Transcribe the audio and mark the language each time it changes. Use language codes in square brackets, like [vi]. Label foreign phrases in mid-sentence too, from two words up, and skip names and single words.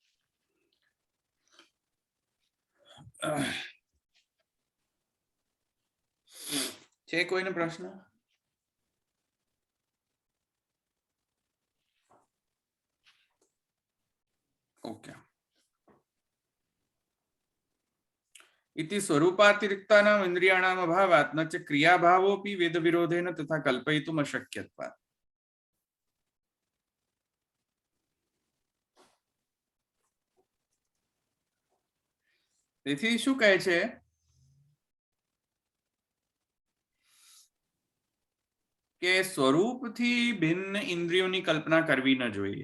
[gu] છે કોઈને પ્રશ્ન? ઓકે. [sa] इति स्वरूपातिरिक्तानाम् इन्द्रियाणाम् अभावात् न च क्रियाभावोऽपि वेदविरोधेन तथा कल्पयितुम् अशक्यत्वात्. [gu] તેથી શું કહે છે? કે સ્વરૂપથી ભિન્ન ઇન્દ્રિયોની કલ્પના કરવી ન જોઈએ.